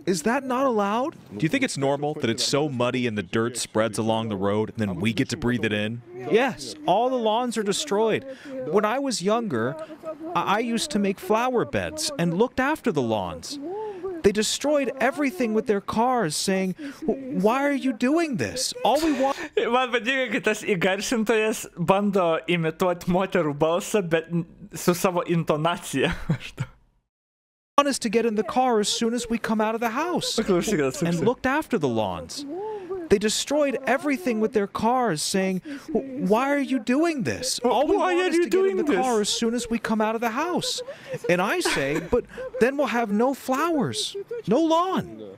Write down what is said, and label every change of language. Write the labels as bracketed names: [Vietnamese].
[English] Is that not allowed? Do you think it's normal that it's so muddy and the dirt spreads along the road and then we get to breathe it in? Yes, all the lawns are destroyed. When I was younger, I used to make flower beds and looked after the lawns. They destroyed everything with their cars, saying, "Why are you doing this? All we want..." [Lithuanian] Man patinka, kai tas įgarsintojas bando imituoti moterų balsą, bet su savo intonacija. [English] Want us to get in the car as soon as we come out of the house and looked after the lawns. They destroyed everything with their cars, saying, "Why are you doing this? All we want is to get in the car as soon as we come out of the house." And I say, but then we'll have no flowers, no lawn.